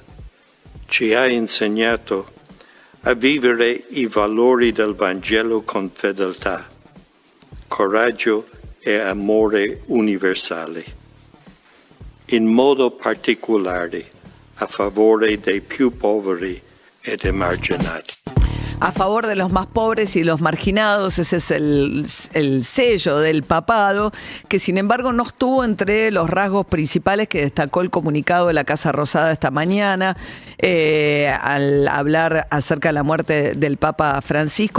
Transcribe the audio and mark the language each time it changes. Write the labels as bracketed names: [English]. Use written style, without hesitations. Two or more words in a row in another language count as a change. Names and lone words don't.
[Italian] Ci ha insegnato a vivere i valori del Vangelo con fedeltà, coraggio e amore universale, in modo particolare a favore dei più poveri ed emarginati. [Spanish] A favor de los más pobres y los marginados, ese es el sello del papado, que sin embargo no estuvo entre los rasgos principales que destacó el comunicado de la Casa Rosada esta mañana al hablar acerca de la muerte del Papa Francisco.